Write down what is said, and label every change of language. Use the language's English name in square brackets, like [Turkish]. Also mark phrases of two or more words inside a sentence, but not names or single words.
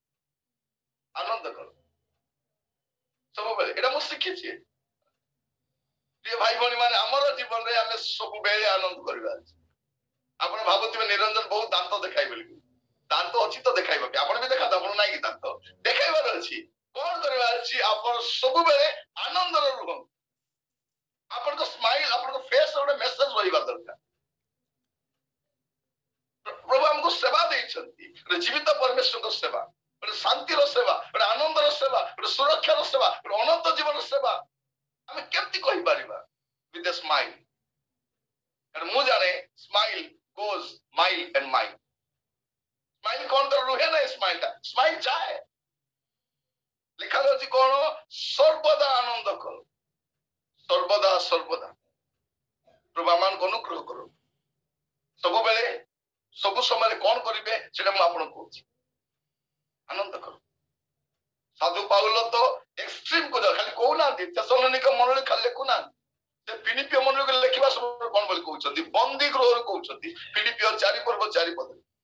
[Odia] ସବୁବେଳେ ଏଇଟା ମୁଁ ଶିଖିଛି ପ୍ରିୟ ଭାଇ ଭଉଣୀ ମାନେ ଆମର ଜୀବନରେ ଆମେ ସବୁବେଳେ ଆନନ୍ଦ କରିବା ଅଛି ଆପଣ ଭାବୁଥିବେ ନିରଞ୍ଜନ ବହୁତ ଦାନ୍ତ ଦେଖାଇ ବୋଲି ଦାନ୍ତ ଅଛି ତ ଦେଖାଇବା ଆପଣ ବି ଦେଖାନ୍ତୁ ଆପଣ ନାଇଁ କି ଦାନ୍ତ ଦେଖାଇବାର ଅଛି କଣ କରିବାର ଅଛି ଆପଣ ସବୁବେଳେ ଆନନ୍ଦରେ ରୁହନ୍ତୁ ଆପଣଙ୍କ ସ୍ମାଇଲ ଆପଣଙ୍କ ଫେସ୍ ଗୋଟେ ମେସେଜ ରହିବା ଦରକାର ପ୍ରଭୁ ଆମକୁ ସେବା ଦେଇଛନ୍ତି ଗୋଟେ ଜୀବିତ ପରମେଶ୍ୱରଙ୍କ ସେବା ଗୋଟେ ଶାନ୍ତିର ସେବା ଗୋଟେ ଆନନ୍ଦର ସେବା ଗୋଟେ ସୁରକ୍ଷାର ସେବା ଗୋଟେ ଅନନ୍ତ ଜୀବନର ସେବା ଆମେ କେମିତି କହିପାରିବା [English] with a smile [Odia] ମୁଁ ଜାଣେ ସ୍ମାଇଲ [English] goes mile and mile [Odia] ସ୍ମାଇଲ କଣ ତ ରୁହେ ନା ସ୍ମାଇଲ ଯାଏ ଲେଖା ଯାଉଛି କଣ ସର୍ବଦା ଆନନ୍ଦ କର ସର୍ବଦା ପ୍ରଭୁ ଆମମାନଙ୍କୁ ଅନୁଗ୍ରହ କର ସବୁବେଳେ ସବୁ ସମୟରେ କଣ କରିବେ ସେଟା ମୁଁ ଆପଣଙ୍କୁ କହୁଛି ଆନନ୍ଦ କର ସାଧୁ ପାଉଲ ତ ଏକ୍ସଟ୍ରିମ କୁ ଯାଉ ଖାଲି କହୁନାହାନ୍ତି ତେସଲୋନିକ ମଣ୍ଡଳୀ ଖାଲି ଲେଖୁନାହାନ୍ତି ସେ ଫିଲିପିଓ ମଣ୍ଡଳୀକୁ ଲେଖିବା ସମୟରେ କଣ ବୋଲି କହୁଛନ୍ତି ବନ୍ଦୀ ଗୃହରୁ କହୁଛନ୍ତି ଫିଲିପିଓ 4 ପର୍ବ 4 ପଦ